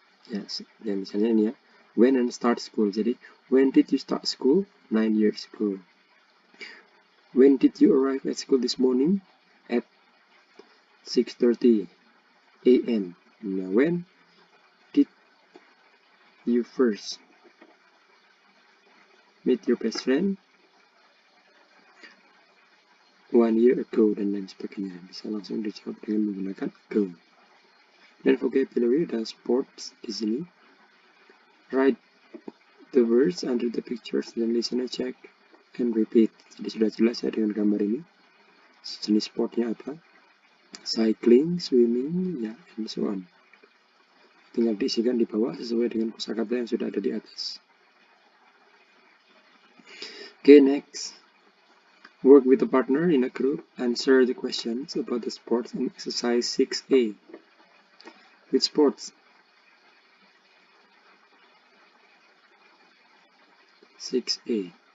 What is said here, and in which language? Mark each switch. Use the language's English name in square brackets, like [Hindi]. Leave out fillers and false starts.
[English] Yes, [Indonesian] dan misalnya ini ya, [English] when and start school. Jadi, when did you start school? 9 years ago. When did you arrive at school this morning? At 6:30 a.m. Now, when did you first meet your best friend? 1 year ago, [Indonesian] dan lain sebagainya. Bisa langsung dijawab dengan menggunakan ago. Dan vocabulary ada sports di sini. [English] Write the words under the pictures, then listen and check and repeat. [Indonesian] Jadi sudah jelas ya dengan gambar ini. Jenis sportnya apa? [English] Cycling, swimming, ya, and so on. [Indonesian] Tinggal diisikan di bawah sesuai dengan kosakata yang sudah ada di atas. [English] Okay, next. Work with a partner in a group. Answer the questions about the sports in exercise 6A. Which sports? 6A.